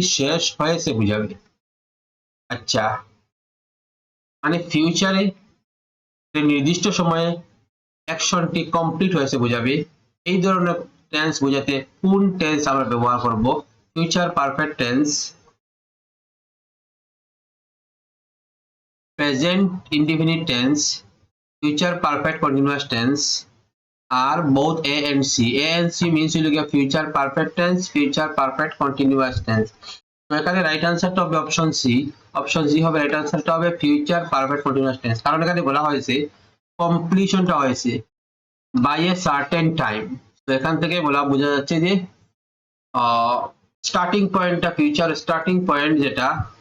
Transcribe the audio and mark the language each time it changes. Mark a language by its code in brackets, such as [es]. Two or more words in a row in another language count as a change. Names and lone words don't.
[bn] শেষ হয়েছে বুঝাবে আচ্ছা মানে ফিউচারে নির্দিষ্ট সময়ে অ্যাকশনটি কমপ্লিট হয়েছে বোঝাবে এই ধরনের টেন্স বোঝাতে কোন টেন্স আমরা ব্যবহার করব [en] future perfect tense present indefinite tense future perfect continuous tense [bn] আর [en] both A and C. A and C means you look at future perfect tense, future perfect continuous tense. [bn] তো এখানে [en] right answer [bn] হবে [en] option C option C [bn] হবে [en] right answer [bn] হবে [en] future perfect continuous tense [bn] কারণ এখানে বলা হয়েছে কমপ্লিশনটা হয়েছে [en] by a certain time [bn] তো এখান থেকে বোঝা যাচ্ছে যে [en] starting point future starting point [bn] যেটা